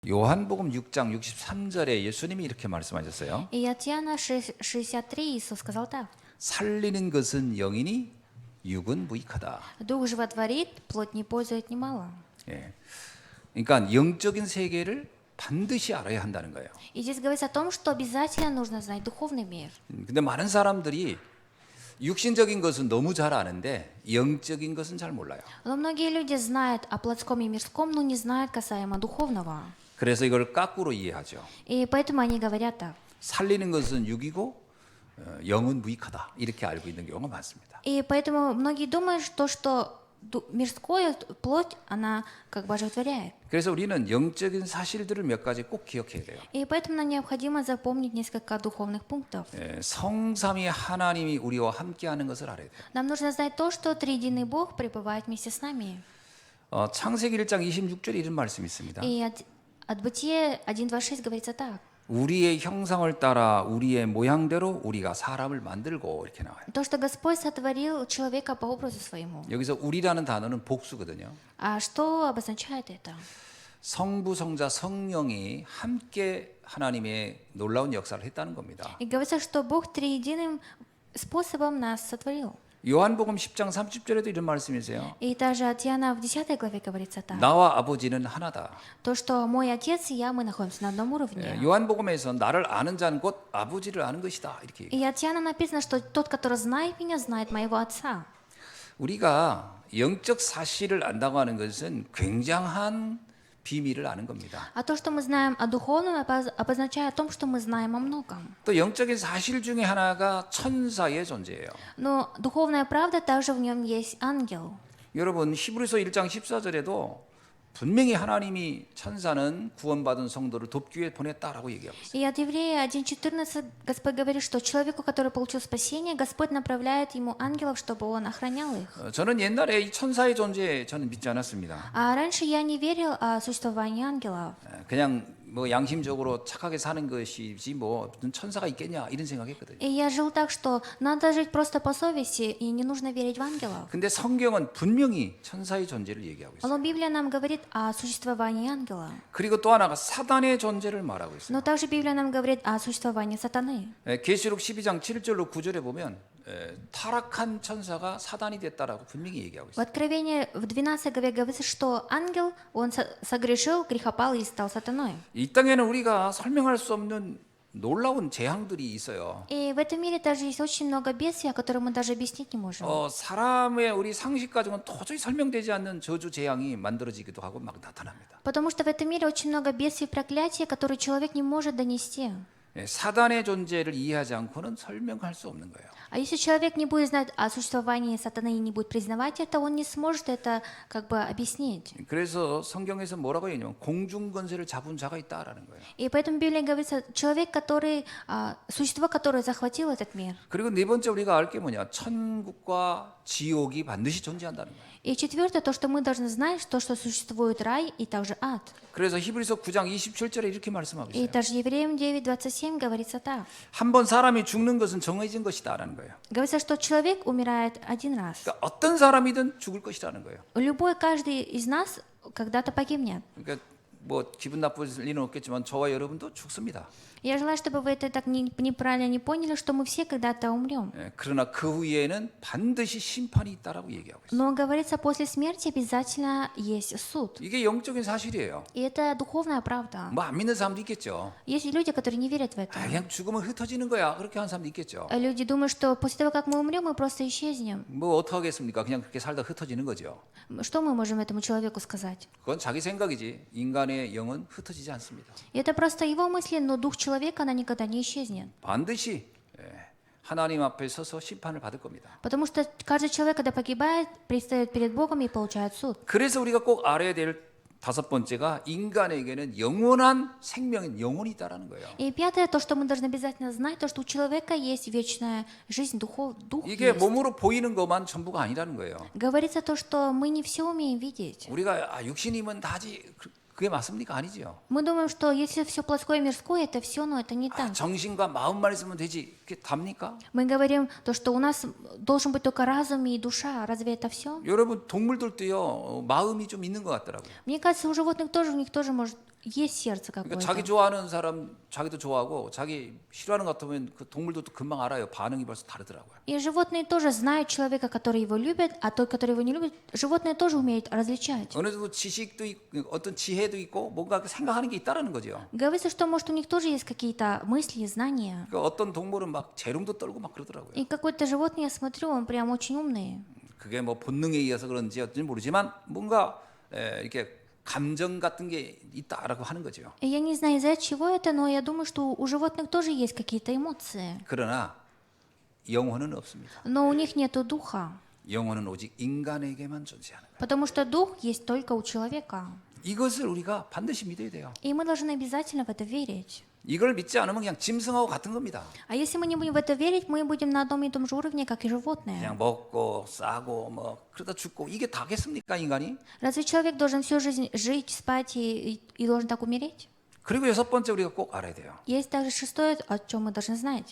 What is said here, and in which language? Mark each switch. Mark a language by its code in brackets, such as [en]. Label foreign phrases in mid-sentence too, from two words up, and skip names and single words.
[ko] 요한복음 6장 63절에 예수님이 이렇게 말씀하셨어요. [ru] И от Иоанна 6:63 Иисус сказал так. [ko] 살리는 것은 영이니 육은 무익하다. [ru] Дух животворит, плоть не пользует немало. [ko] 예. 그러니까 영적인 세계를 반드시 알아야 한다는 거예요. [ru] И здесь говорится о том, что обязательно нужно знать духовный мир. [ko] 근데 많은 사람들이 육신적인 것은 너무 잘 아는데 영적인 것은 잘 몰라요. [ru] Но многие люди знают о плотском и мирском, но не знают касаемо духовного. [ko] 그래서 이걸 거꾸로 이해하죠. [ru] И поэтому они говорят так. [ko] 살리는 것은 육이고 영은 무익하다. 이렇게 알고 있는 경우가 많습니다. [ru] И поэтому многие думают, что мирское, плоть, она как бы оживотворяет. [ko] 그래서 우리는 영적인 사실들을 몇 가지 꼭 기억해야 돼요. [ru] И поэтому нам необходимо запомнить несколько духовных пунктов. [ko] 성삼위 하나님이 우리와 함께하는 것을 알아야 돼요. [ru] Нам нужно знать то, что Триединый Бог пребывает вместе с нами. [ko] 창세기 1장 26절에 이런 말씀이 있습니다. [ru] И от Бытия 1:26 говорится так. [ko] 우리의 형상을 따라 우리의 모양대로 우리가 사람을 만들고 이렇게 나와요. [ru] То, что Господь сотворил человека по образу своему. [ko] 여기서 우리라는 단어는 복수거든요. [ru] А что обозначает это? [ko] 성부, 성자, 성령이 함께 하나님의 놀라운 역사를 했다는 겁니다. [ru] И говорится, что Бог триединым способом нас сотворил. [ko] 요한복음 10장 30절에도 이런 말씀이 있어요. [ru] И также от Иоанна в 10 главе говорится так. [ko] 나와 아버지는 하나다. [ru] То, что мой отец и я, мы находимся на одном уровне. [ko] 요한복음에서 나를 아는 자는 곧 아버지를 아는 것이다. 이렇게 얘기해요. [ru] И от Иоанна написано, что тот, который знает меня, знает моего отца. [ko] 우리가 영적 사실을 안다고 하는 것은 굉장한 비밀을 아는 겁니다. [ru] А то, что мы знаем о духовном, обозначает о том, что мы знаем о многом. [ko] 또 영적인 사실 중에 하나가 천사의 존재예요. [ru] Но духовная правда также в нем есть ангел. [ko] 여러분 히브리서 1장 14절에도 분명히 하나님이 천사는 구원받은 성도를 돕기 위해 보냈다라고 얘기하고 있어요. [ru] И от Еврея 1:14 Господь говорит, что человеку, который получил спасение, Господь направляет ему ангелов, чтобы он охранял их. [ko] 저는 옛날에 이 천사의 존재에 저는 믿지 않았습니다. [ru] А раньше я не верил о существовании ангелов. [ko] 그냥 뭐 양심적으로 착하게 사는 것이지 뭐 무슨 천사가 있겠냐 이런 생각했거든요. [ru] И я жил так, что надо жить просто по совести, и не нужно верить в ангелов. [ko] 근데 성경은 분명히 천사의 존재를 얘기하고 있어요. [ru] Но Библия нам говорит о существовании ангела. [ko] 그리고 또 하나가 사단의 존재를 말하고 있어요. [ru] Но также Библия нам говорит о существовании сатаны. [ko] 계시록 12장 7절로 9절에 보면 타락한 천사가 사단이 됐다라고 분명히 얘기하고 [ru] В [ko] 있어요. [ru] Откровении в 12 главе говорится, что ангел, он согрешил, грехопал и стал сатаной. [ko] 이 땅에는 우리가 설명할 수 없는 놀라운 재앙들이 있어요. [ru] И в этом мире также есть очень много бедствий, которые мы даже объяснить не можем. [ko] 사람의 우리 상식 가지고는 도저히 설명되지 않는 저주 재앙이 만들어지기도 하고 막 나타납니다. [ru] Потому что в этом мире очень много бедствий и проклятий, которые человек не может донести. [ko] 사단의 존재를 이해하지 않고는 설명할 수 없는 거예요. [ru] А если человек не будет знать о существовании сатаны и не будет признавать это, он не сможет это как бы объяснить. [ko] 그래서 성경에서 뭐라고 얘기하냐면 공중 권세를 잡은 자가 있다라는 거예요. [ru] И поэтому в Библии говорится, человек, который, существо, которое захватило этот мир. [ko] 그리고 네 번째 우리가 알 게 뭐냐? 천국과 지옥이 반드시 존재한다는 거예요. [ru] И четвертое, то, что мы должны знать, то, что существует рай и также ад. [ko] 그래서 히브리서 9장 27절에 이렇게 말씀하고 [ru] И [ko] 있어요. [ru] также Евреям 9:27 говорится так. [ko] 한 번 사람이 죽는 것은 정해진 것이다라는 거예요. [ru] Говорится, что человек умирает один раз. [ko] 그러니까 어떤 사람이든 죽을 것이라는 거예요. [ru] Любой, каждый из нас когда-то погибнет. [ko] 그러니까 뭐 기분 나쁠 리는 없겠지만 저와 여러분도 죽습니다. [ru] Я желаю, чтобы вы это так неправильно не поняли, что мы все когда-то умрем. [ko] 그러나 그 후에는 반드시 심판이 있다라고 얘기하고 있어요. [ru] Но говорится, после смерти обязательно есть суд. [ko] 이게 영적인 사실이에요. [ru] И это духовная правда. [ko] 뭐 안 믿는 사람도 있겠죠. [ru] Есть люди, которые не верят в это. [ko] 그냥 죽으면 흩어지는 거야. 그렇게 하는 사람도 있겠죠. [ru] Люди думают, что после того, как мы умрем, мы просто исчезнем. [ko] 뭐 어떻게 하겠습니까? 그냥 그렇게 살다 흩어지는 거죠. [ru] Что мы можем этому человеку сказать? [ko] 그건 자기 생각이지. 인간의 영은 흩어지지 않습니다. [ru] И это просто его мысли, но дух человека, она никогда не исчезнет. [ko] 반드시 하나님 앞에 서서 심판을 받을 겁니다. [ru] Потому что каждый человек, когда погибает, предстает перед Богом и получает суд. [ko] 그래서 우리가 꼭 알아야 될 다섯 번째가 인간에게는 영원한 생명인 영혼이 있다라는 거예요. [ru] И пятое, то, что мы должны обязательно знать, то, что у человека есть вечная жизнь, дух [ko] 이게 [ru] есть. [ko] 몸으로 보이는 것만 전부가 아니라는 거예요. [ru] Говорится то, что мы не все умеем видеть. [ko] 우리가 육신이면 다지 그게 맞습니까? 아니죠. [ru] Мы думаем, что если все плотское и мирское, это все, но это не так. [ko] 정신과 마음만 있으면 되지. 그게 답니까? [ru] Мы говорим то, что у нас должен быть только разум и душа. Разве это все? [ko] 여러분 동물들도요 마음이 좀 있는 것 같더라고요. [ru] Мне кажется, у животных тоже, у них тоже может есть сердце [ko] 그러니까 [ru] какое-то. [ko] 자기 좋아하는 사람 자기도 좋아하고 자기 싫어하는 것 같으면 그 동물도 또 금방 알아요. 반응이 벌써 다르더라고요. [ru] И животные тоже знают человека, который его любит, а тот, который его не любит, животные тоже умеют различать. [ko] 어느 정도 지식도 있고 어떤 지혜도 있고 뭔가 생각하는 게 있다라는 거죠. [ru] Говорится, что, может, у них тоже есть какие-то мысли, знания. [ko] 그러니까 어떤 동물은 막 재롱도 떨고 막 그러더라고요. [ru] И какой-то животное, я смотрю, он прям очень умный. [ko] 그게 뭐 본능에 의해서 그런지 어떤지 모르지만 뭔가 이렇게 감정 같은 게 있다라고 하는 거죠. [ru] И я не знаю, из-за чего это, но я думаю, что у животных тоже есть какие-то эмоции. [ko] 그러나 영혼은 없습니다. [ru] Но у них нету духа, [ko] 영혼은 오직 인간에게만 존재하는 거예요. [ru] потому что дух есть только у человека. [ko] 이것을 우리가 반드시 믿어야 돼요. [ru] И мы должны обязательно в это верить. [ko] 이걸 믿지 않으면 그냥 짐승하고 같은 겁니다. [ru] А если мы не будем в это верить, мы будем на одном и том же уровне, как и животные. [ko] 그냥 먹고 싸고 뭐 그러다 죽고 이게 다겠습니까 인간이? [ru] Разве человек должен всю жизнь жить, спать и должен так умереть? [ko] 그리고 여섯 번째 우리가 꼭 알아야 돼요. [ru] Есть также шестое, о чем мы должны знать.